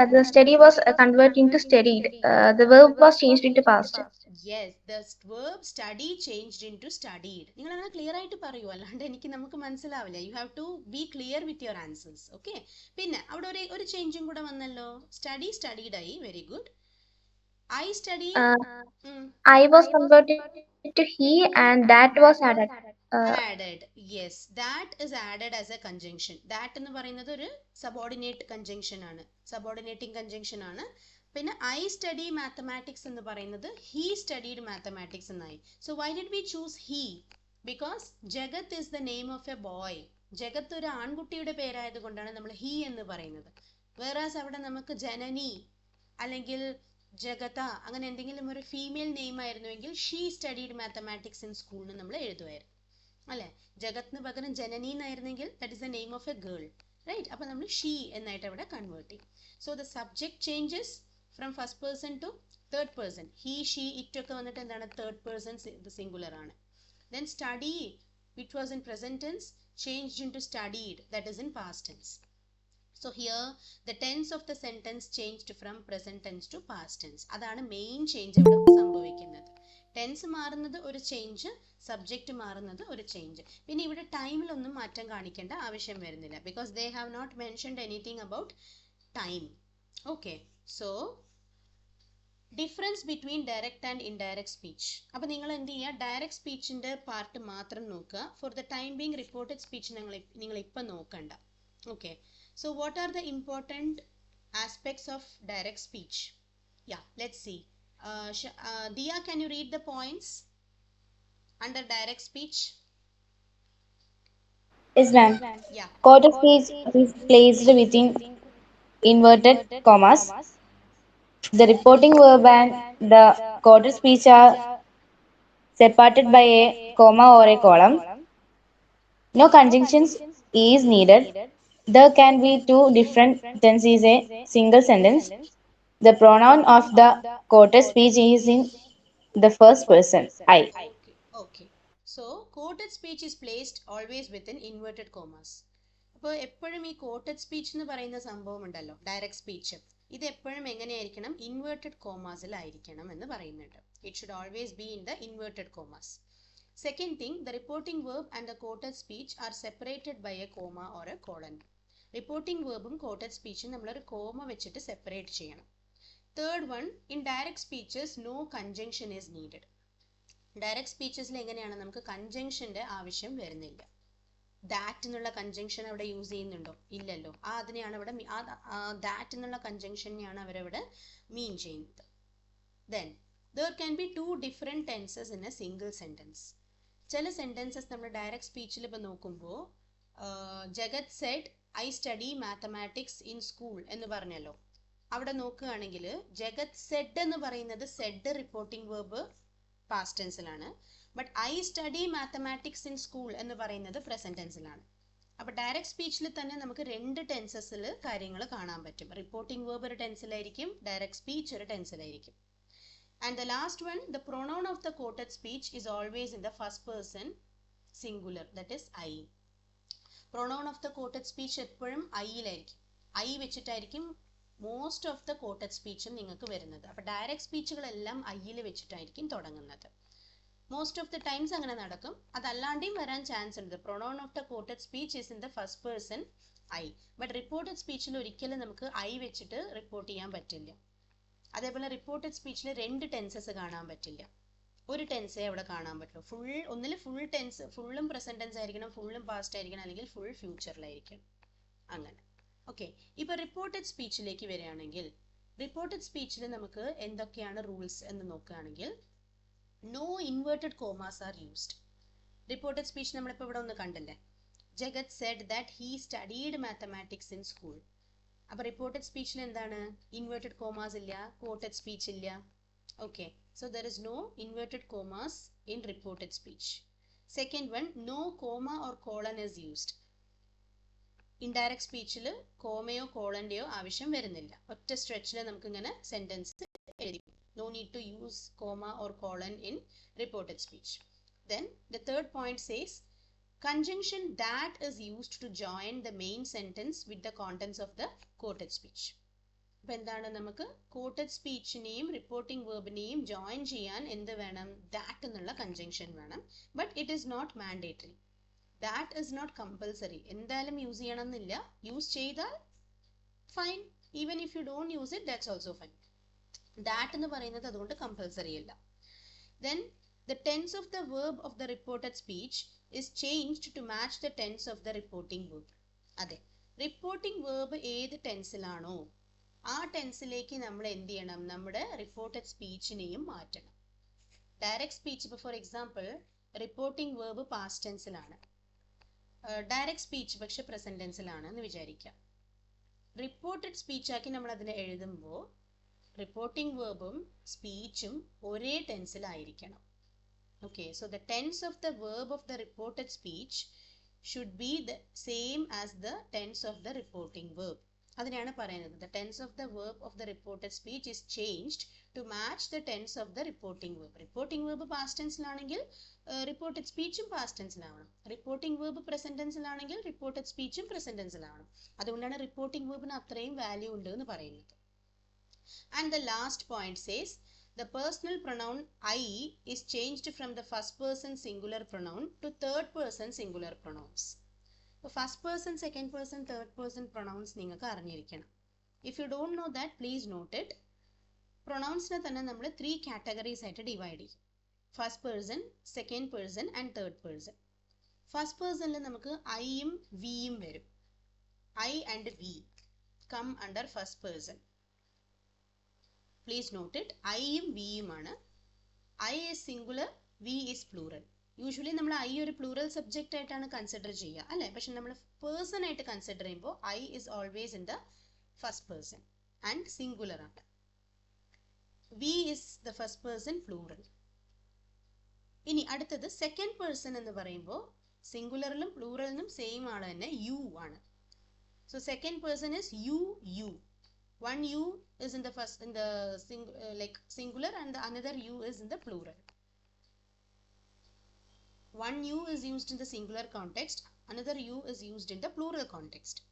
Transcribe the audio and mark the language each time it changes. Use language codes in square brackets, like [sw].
[en] The study was converting to studied. The verb was changed into past. Yes, the verb study changed into studied. [ml] നിങ്ങൾ അങ്ങനെ clear ആയിട്ട് പറയൂ, അല്ലാണ്ട് നമുക്ക് മനസ്സിലാവില്ല. [en] You have to be clear with your answers. [ml] Okay, പിന്നെ അവിടെ ഒരു ചേഞ്ചും കൂടെ വന്നല്ലോ. [en] Studied ആയി. Very good. I study. I was converted to he, and that was added. Added. Yes, that is added as a conjunction. [ml] That എന്ന് പറയുന്നത് ഒരു subordinate conjunction ആണ്, subordinating conjunction ആണ്. പിന്നെ [en] I study mathematics [ml] എന്ന് പറയുന്നത് [en] he studied mathematics [ml] എന്നായി. [en] So why did we choose he? Because Jagat is the name of a boy. [ml] ജഗത്ത് ഒരു ആൺകുട്ടിയുടെ പേരായത് കൊണ്ടാണ് നമ്മൾ he എന്ന് പറയുന്നത്. Whereas അവിടെ നമുക്ക് ജനനി അല്ലെങ്കിൽ ജഗത അങ്ങനെ എന്തെങ്കിലും ഒരു female name ആയിരുന്നുവെങ്കിൽ [en] she studied mathematics in school [ml] എന്ന് നമ്മൾ എഴുതുമായിരുന്നു, അല്ലെ? ജഗത്തിന് പകരം ജനനി എന്നായിരുന്നെങ്കിൽ [en] That is the name of a girl, right? [ml] അപ്പൊ നമ്മൾ ഷീ എന്നായിട്ട് അവിടെ കൺവേർട്ട് ചെയ്യും. [en] So the subject changes from first person to third person. [ml] He, she, it ഒക്കെ വന്നിട്ട് എന്താണ്? തേർഡ് പേഴ്സൺ സിംഗുലർ ആണ്. [en] Then study, which was in present tense, changed in to studied, that is in past tense. So here the tense of the sentence changed from present tense to past tense. [ml] അതാണ് main change ഇവിടെ സംഭവിക്കുന്നത്. Tense മാറുന്നത് ഒരു change, subject മാറുന്നത് ഒരു change. പിന്നെ ഇവിടെ ടൈമിലൊന്നും മാറ്റം കാണിക്കേണ്ട ആവശ്യം വരുന്നില്ല, [en] Because they have not mentioned anything about time. Okay, so difference between direct and indirect speech. [ml] അപ്പൊ നിങ്ങൾ എന്ത് ചെയ്യുക? ഡയറക്റ്റ് സ്പീച്ചിന്റെ പാർട്ട് മാത്രം നോക്കുക. [en] for the time being reported speech [ml] നിങ്ങൾ ഇപ്പം നോക്കണ്ട. [en] Okay, so what are the important aspects of direct speech? Yeah, let's see. Dia, can you read the points under direct speech? Yes, ma'am. Yeah. Quoted speech is placed within inverted commas. The reporting verb and the quoted speech are separated by a comma or a column. No conjunctions is needed. There can be two different tenses in a single sentence. The pronoun of the quoted speech is in the first person, I. Okay. So quoted speech is placed always within inverted commas. [ml] അപ്പോൾ എപ്പോഴും ഈ quoted speech എന്ന് പറയുന്ന സംഭവം ഉണ്ടല്ലോ, direct speech, ഇത് എപ്പോഴും എങ്ങനെയായിരിക്കണം? ഇൻവേർട്ടഡ് കോമാസിലായിരിക്കണം എന്ന് പറയുന്നുണ്ട്. [en] It should always be in the inverted commas. Second thing, the reporting verb and the quoted speech are separated by a comma or a colon. [ml] Reporting verbും quoted speechും നമ്മളൊരു കോമ വെച്ചിട്ട് separate ചെയ്യണം. [en] Third one, in direct speeches no conjunction is needed. [ml] Direct സ്പീച്ചസിൽ എങ്ങനെയാണ്? നമുക്ക് കൺജങ്ഷന്റെ ആവശ്യം വരുന്നില്ല. That എന്നുള്ള conjunction അവിടെ use ചെയ്യുന്നുണ്ടോ? ഇല്ലല്ലോ. അതിനെയാണ് അവിടെ ദാറ്റ് എന്നുള്ള കൺജങ്ഷനെയാണ് അവരവിടെ മീൻ ചെയ്യുന്നത്. [en] Then there can be two different tenses in a single sentence. [ml] ചില സെന്റൻസസ് നമ്മൾ ഡയറക്റ്റ് സ്പീച്ചിൽ ഇപ്പോൾ നോക്കുമ്പോൾ ജഗത് [en] said I study mathematics in school [ml] എന്ന് പറഞ്ഞല്ലോ. അവിടെ നോക്കുകയാണെങ്കിൽ ജഗത് സെഡ് എന്ന് പറയുന്നത് Z reporting verb past ടെൻസിലാണ്. But [en] I study mathematics in school [ml] എന്ന് പറയുന്നത് പ്രസന്റ് ടെൻസിലാണ്. അപ്പോൾ ഡയറക്റ്റ് സ്പീച്ചിൽ തന്നെ നമുക്ക് രണ്ട് ടെൻസസിൽ കാര്യങ്ങൾ കാണാൻ പറ്റും. റിപ്പോർട്ടിംഗ് വേർബ് ഒരു ടെൻസിലായിരിക്കും, ഡയറക്റ്റ് സ്പീച്ച് ഒരു ടെൻസിലായിരിക്കും. [en] And the last one, the pronoun of the quoted speech is always in the first person singular, that is I. [ml] Pronoun of the quoted speech എപ്പോഴും ഐയിലായിരിക്കും. ഐ വെച്ചിട്ടായിരിക്കും മോസ്റ്റ് ഓഫ് ദ quoted speechും നിങ്ങൾക്ക് വരുന്നത്. അപ്പോൾ direct സ്പീച്ചുകളെല്ലാം ഐയിൽ വെച്ചിട്ടായിരിക്കും തുടങ്ങുന്നത്. [en] most of the times [ml] അങ്ങനെ നടക്കും. അതല്ലാണ്ടും വരാൻ ചാൻസ് ഉണ്ട്. [en] Pronoun of the quoted speech is in the first person I. [ml] But reported സ്പീച്ചിൽ ഒരിക്കലും നമുക്ക് ഐ വെച്ചിട്ട് റിപ്പോർട്ട് ചെയ്യാൻ പറ്റില്ല. അതേപോലെ റിപ്പോർട്ടഡ് സ്പീച്ചിൽ രണ്ട് ടെൻസസ് കാണാൻ പറ്റില്ല. ഒരു ടെൻസേ അവിടെ കാണാൻ പറ്റുള്ളൂ. ഒന്നിൽ ഫുൾ ടെൻസ്, ഫുള്ളും പ്രസന്റ് ടെൻസ് ആയിരിക്കണം, ഫുള്ളും പാസ്റ്റ് ആയിരിക്കണം, അല്ലെങ്കിൽ ഫുൾ ഫ്യൂച്ചറിലായിരിക്കണം. അങ്ങനെ. ഓക്കെ, ഇപ്പോൾ റിപ്പോർട്ടഡ് സ്പീച്ചിലേക്ക് വരികയാണെങ്കിൽ റിപ്പോർട്ടഡ് സ്പീച്ചിൽ നമുക്ക് എന്തൊക്കെയാണ് റൂൾസ് എന്ന് നോക്കുകയാണെങ്കിൽ [en] No inverted commas are used. [ml] Reported speech നമ്മളിപ്പോൾ ഇവിടെ ഒന്ന് കണ്ടല്ലേ. ജഗത് [en] Said that he studied mathematics in school. [ml] അപ്പോൾ റിപ്പോർട്ടഡ് സ്പീച്ചിൽ എന്താണ്? ഇൻവേർട്ടഡ് കോമാസ് ഇല്ല, quoted സ്പീച്ച് ഇല്ല. [en] Okay, so there is no inverted commas in reported speech. Second one, no comma or colon is used. [ml] Indirect സ്പീച്ചിൽ കോമയോ കോളന്റെയോ ആവശ്യം വരുന്നില്ല. ഒറ്റ സ്ട്രെച്ചിൽ നമുക്ക് ഇങ്ങനെ sentence എഴുതി. [en] No need to use comma or colon in reported speech. Then the third point says conjunction that is used to join the main sentence with the contents of the quoted speech. [ml] അപ്പോൾ എന്താണ് നമുക്ക് quoted speechനെയും reporting വേർബിനെയും join ചെയ്യാൻ എന്ത് വേണം? that എന്നുള്ള conjunction വേണം. [en] But it is not mandatory. that is not compulsory. [ml] എന്തായാലും use ചെയ്യണം എന്നില്ല. യൂസ് ചെയ്താൽ fine. [en] Even if you don't use it that's also fine. [ml] that എന്ന് പറയുന്നത് അതുകൊണ്ട് കമ്പൽസറി അല്ല. [en] then the tense of the verb of the reported speech is changed to match the tense of the reporting verb. [ml] അതെ, reporting verb ഏത് ടെൻസിലാണോ ആ ടെൻസിലേക്ക് നമ്മൾ എന്ത് ചെയ്യണം? നമ്മുടെ റിപ്പോർട്ടഡ് സ്പീച്ചിനെയും മാറ്റണം. ഡയറക്റ്റ് സ്പീച്ച് ഇപ്പോൾ for example reporting verb past ടെൻസിലാണ്, direct speech പക്ഷെ പ്രസന്റ് ടെൻസിലാണ് എന്ന് വിചാരിക്കാം. റിപ്പോർട്ടഡ് സ്പീച്ചാക്കി നമ്മൾ അതിനെ എഴുതുമ്പോൾ റിപ്പോർട്ടിംഗ് വേർബും സ്പീച്ചും ഒരേ ടെൻസിലായിരിക്കണം. [en] Okay, so the tense of the verb of the reported speech should be the same as the tense of the reporting verb. [ml] അതിനെയാണ് പറയുന്നത്. [en] The tense of the verb of the reported speech is changed to match the tense of the reporting verb. [ml] Reporting verb past tensiലാണെങ്കിൽ reported speechും past tensiലാവണം. Reporting verb present tensiലാണെങ്കിൽ reported speechും present tensiലാവണം. അതുകൊണ്ടാണ് reporting verbന് അത്രയും value ഉണ്ട് എന്ന് പറയുന്നത്. [en] And the last point says the personal pronoun I is changed from the first person singular pronoun to third person singular pronouns. So first person, second person, third person pronouns [ml] നിങ്ങൾക്ക് അറിഞ്ഞിരിക്കണം. [en] If you don't know that, please note it. [ml] Pronounsനെ തന്നെ നമ്മൾ 3 categories ആയിട്ട് divide ചെയ്യും. First person, second person and third person. First പേഴ്സണിൽ നമുക്ക് ഐയും വിയും വരും. [en] I and we come under first person. Please note it. [ml] ഐയും വിയുമാണ്. [en] I is singular, we is plural. [ml] Usually നമ്മൾ ഐ ഒരു പ്ലൂറൽ സബ്ജക്റ്റ് ആയിട്ടാണ് കൺസിഡർ ചെയ്യുക അല്ലേ? പക്ഷെ നമ്മൾ പേഴ്സൺ ആയിട്ട് കൺസിഡർ ചെയ്യുമ്പോൾ [en] I is always in the first person and singular [ml] ആണ്. [en] We is the first person plural. [ml] ഇനി അടുത്തത് സെക്കൻഡ് പേഴ്സൺ എന്ന് പറയുമ്പോൾ സിംഗുലറിലും പ്ലൂറലിനും സെയിം ആണ് തന്നെ, യു ആണ്. [en] So second person is you you. One you is in the first in the singular and the another you is in the plural. One you is used in the singular context, another you is used in the plural context.